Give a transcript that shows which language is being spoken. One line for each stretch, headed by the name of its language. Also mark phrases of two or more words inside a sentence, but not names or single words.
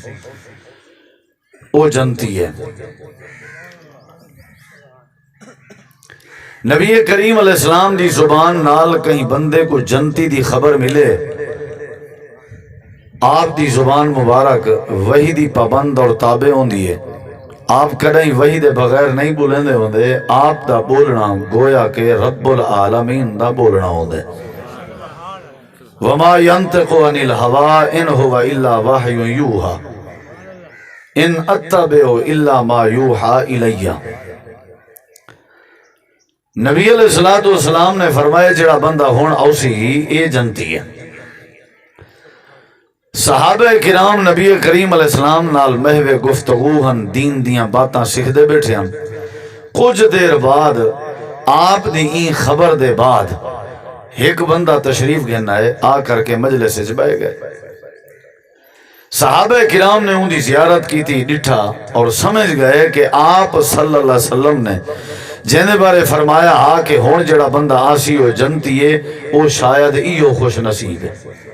Punjabi: او جنتی ہے نبی کریم علیہ السلام دی زبان نال کہیں بندے کو جنتی دی خبر ملے آپ دی زبان مبارک وحی دی پابند اور تابع ہوندی ہے آپ کدیں وحی دے بغیر نہیں بولندے ہوندے آپ دا بولنا گویا کہ رب العالمین دا بولنا ہوندے
Arabic: وما ينطق عن الهوى ان هو الا وحی یوحى ان اتبع الا ما یوحى
Punjabi: الی نبی علیہ السلام نے فرمایا جڑا بندہ ہون اوسی اے جنتی ہے صحابہ کرام نبی کریم علیہ السلام نال محو گفتگو ہن، دین دیاں باتاں سکھدے بیٹھے ہن۔ کچھ دیر بعد آپ دی این خبر دے بعد ایک بندہ تشریف گھن آئے، آ کر کے مجلس وچ بیٹھ گئے۔ صحابہ کرام نے ان دی زیارت کی تھی، ڈٹھا اور سمجھ گئے کہ آپ صلی اللہ علیہ وسلم نے جینے بارے فرمایا ہا کہ ہون جڑا بندہ آسی ہو جنتی ہے وہ شاید ایو خوش نصیب ہے۔